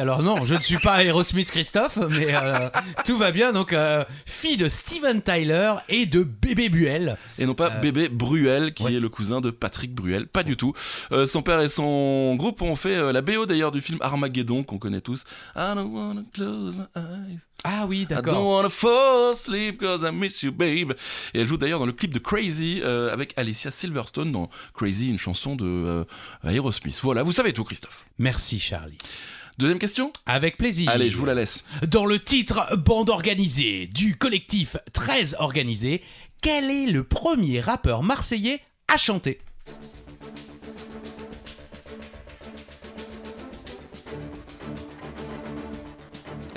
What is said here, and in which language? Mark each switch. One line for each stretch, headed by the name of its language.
French: Alors non, je ne suis pas Aerosmith Christophe, mais tout va bien. Donc, fille de Steven Tyler et de Bébé Buell. Et non pas Bébé Bruel, qui est le cousin de Patrick Bruel. Pas du tout. Son père et son groupe ont fait la BO d'ailleurs du film Armageddon, qu'on connaît tous.
English: I don't wanna close my eyes.
French: Ah oui,
English: I don't
French: d'accord.
English: wanna fall asleep cause I miss you, babe.
French: Et elle joue d'ailleurs dans le clip de Crazy avec Alicia Silverstone dans Crazy, une chanson de Aerosmith. Voilà, vous savez tout, Christophe. Merci, Charlie. Deuxième question ? Avec plaisir. Allez, je vous la laisse. Dans le titre Bande organisée du collectif 13 organisé, quel est le premier rappeur marseillais à chanter ?